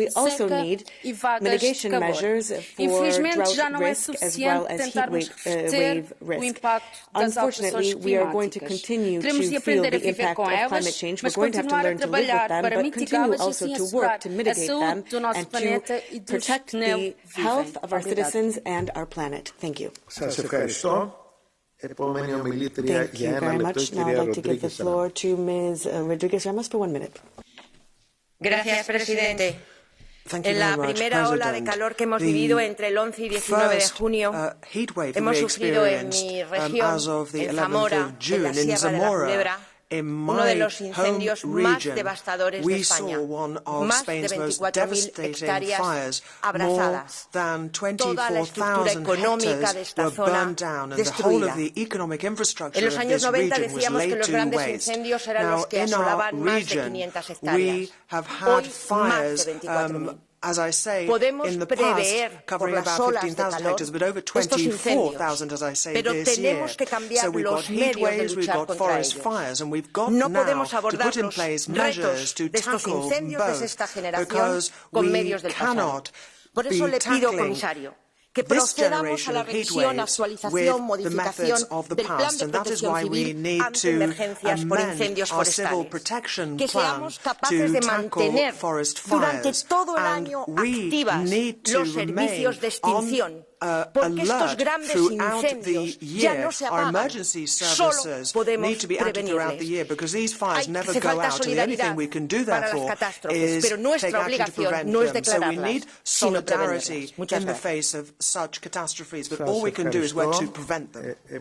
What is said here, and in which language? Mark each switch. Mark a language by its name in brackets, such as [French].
[English] We also need mitigation measures for drought risk as well as heat wave risk. Unfortunately, we are going to continue to feel the impact of climate change. We're going to have to learn to live with them, but continue also to work to mitigate them and to protect the health of our citizens and our planet. Thank you. [Greek] Σας ευχαριστώ. Επόμενη ομιλήτρια για ένα λεπτό, η κυρία [English] Now I'd like to give the floor to Ms. Rodriguez Ramos for 1 minute. [Spanish] Gracias, Presidente. En la primera ola de calor que hemos vivido entre el 11 y 19 de junio, hemos sufrido en mi región, en Zamora, en la Sierra de la Culebra, uno de los incendios más devastadores de España. Más de 24.000 hectáreas abrasadas. Toda la estructura económica de esta zona destruida. En los años 90 decíamos que los grandes incendios eran los que asolaban más de 500 hectáreas. Hoy, más de 24.000. [English] As I say, in the past, covering about 15,000 hectares, but over 24,000, as I say, this year. So we've got heat waves, we've got forest fires, and we've got now to put in place measures to tackle both, because we cannot be tackling [Spanish] que procedamos a la revisión, actualización, modificación del Plan de Protección Civil ante emergencias por incendios forestales. Que seamos capaces de mantener durante todo el año activas los servicios de extinción. Porque estos grandes incendios ya no se apagan, solo podemos prevenirles. Hace falta solidaridad para las catástrofes, pero nuestra obligación no es declararlas, sino prevenirlas. Muchas gracias. [English] Such catastrophes, but all we can do is work to prevent them.